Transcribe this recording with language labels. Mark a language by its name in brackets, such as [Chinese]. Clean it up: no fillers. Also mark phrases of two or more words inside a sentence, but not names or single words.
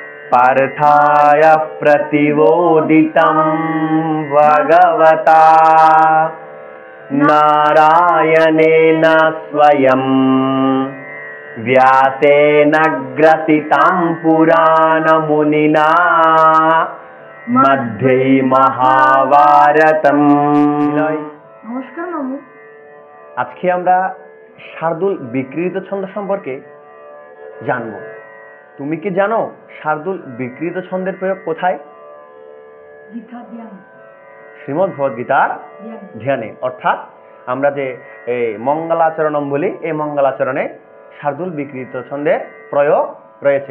[Sanskrit] पार्थाय प्रतिबोधितं भगवता नारायणेन स्वयं व्यासेन ग्रथितं पुराणमुनिना मध्ये महाभारतम्। [Bangla] নমস্কার মামু। আজকে আমরা শার্দুল বিকৃত ছন্দ সম্পর্কে জানব। তুমি কি জানো শার্দুল বিকৃত ছন্দের প্রয়োগ কোথায়? শ্রীমদ্ ভগবদ্গীতার ধ্যানে, অর্থাৎ আমরা যে মঙ্গলাচরণম বলি, এই মঙ্গলাচরণে শার্দুল বিকৃত ছন্দের প্রয়োগ রয়েছে।